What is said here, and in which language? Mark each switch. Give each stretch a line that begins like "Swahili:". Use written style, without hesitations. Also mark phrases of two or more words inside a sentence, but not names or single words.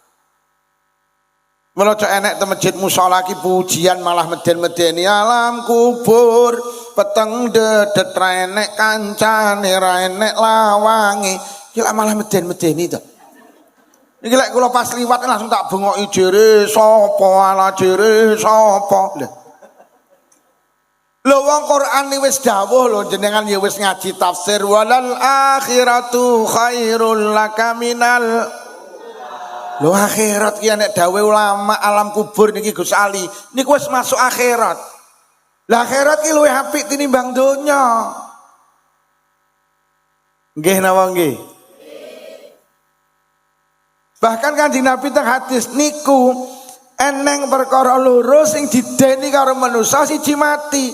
Javanese: Melojo enek te masjid musala ki pujian malah meden-medeni, alam kubur peteng dedet ra enek kancane ra enek lawange. Iki lak malah meden-medeni to. Iki lek kula pas liwat langsung tak bengoki jere sapa ala jere sapa. Lho wong Quran iki wis dawuh lho jenengan ya wis ngaji tafsir
Arabic: وللآخرة خير لك من ال.
Javanese: Lho akhirat ki nek dawuh ulama alam kubur niki Gus Ali niku wis masuk akhirat. Lah akhirat ki luwih apik tinimbang donya. Nggih napa nggih? Bahkan Kanjeng Nabi teng hadis niku eneng perkara loro sing dideni karo manusa siji mati.